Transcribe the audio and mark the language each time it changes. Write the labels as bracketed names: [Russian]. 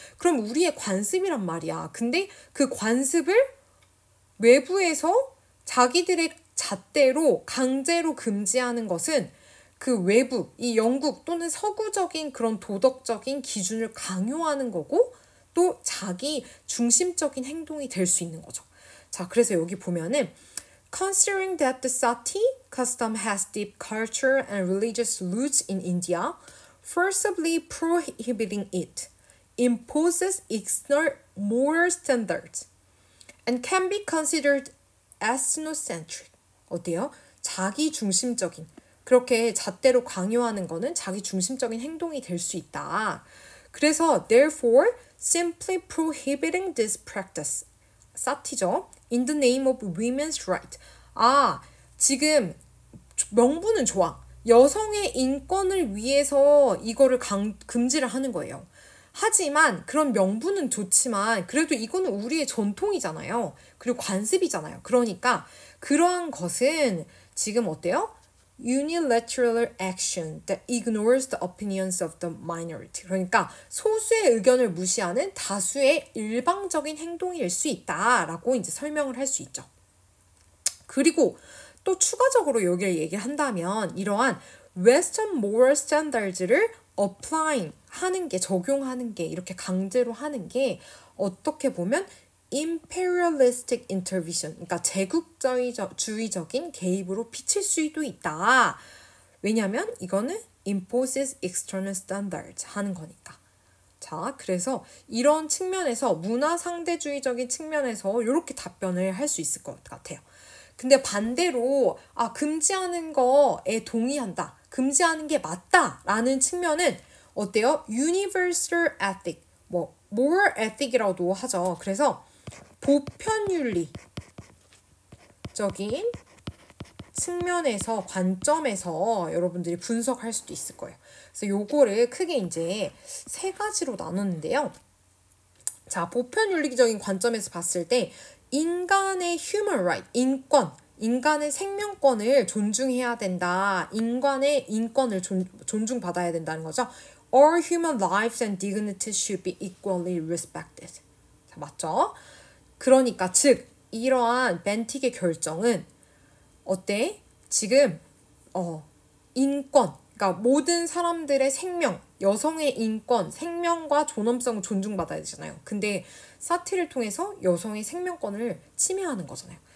[Korean] 그럼 우리의 관습이란 말이야. 근데 그 관습을 외부에서 자기들의 잣대로 강제로 금지하는 것은 그 외부, 이 영국 또는 서구적인 그런 도덕적인 기준을 강요하는 거고 또 자기 중심적인 행동이 될 수 있는 거죠. 자, 그래서 여기 보면은 [English] Considering that the Sati custom has deep culture and religious roots in India, forcibly prohibiting it imposes external moral standards and can be considered ethnocentric. [Korean] 어때요? 자기 중심적인 그렇게 잣대로 강요하는 거는 자기 중심적인 행동이 될 수 있다. 그래서 [English] therefore simply prohibiting this practice 사티죠. In the name of women's right. [Korean] 지금 명분은 좋아. 여성의 인권을 위해서 이거를 금지를 하는 거예요. 하지만 그런 명분은 좋지만 그래도 이거는 우리의 전통이잖아요. 그리고 관습이잖아요. 그러니까 그러한 것은 지금 어때요? [English] Unilateral action that ignores the opinions of the minority. [Korean] 그러니까 소수의 의견을 무시하는 다수의 일방적인 행동일 수 있다라고 이제 설명을 할 수 있죠. 그리고 또 추가적으로 여기를 얘기를 한다면 이러한 Western moral standards를 applying 하는 게 적용하는 게 이렇게 강제로 하는 게 어떻게 보면 [English] imperialistic intervention, [Korean] 그러니까 제국주의적인 개입으로 비칠 수도 있다. 왜냐하면 이거는 [English] imposes external standards [Korean] 하는 거니까. 자, 그래서 이런 측면에서 문화 상대주의적인 측면에서 이렇게 답변을 할 수 있을 것 같아요. 근데 반대로 금지하는 거에 동의한다. 금지하는 게 맞다라는 측면은 어때요? [English] universal ethic, moral ethic이라고도 하죠. [Korean] 그래서 보편윤리적인 측면에서 관점에서 여러분들이 분석할 수도 있을 거예요. 그래서 요거를 크게 이제 세 가지로 나눴는데요. 자, 보편윤리적인 관점에서 봤을 때 인간의 human right, 인간의 생명권을 존중해야 된다. 인간의 인권을 존중받아야 된다는 거죠. [English] All human lives and dignity should be equally respected. [Korean] 자, 맞죠? 그러니까 즉 이러한 벤틱의 결정은 어때? 지금 인권, 그러니까 모든 사람들의 생명, 여성의 인권, 생명과 존엄성을 존중받아야 되잖아요. 근데 사티를 통해서 여성의 생명권을 침해하는 거잖아요.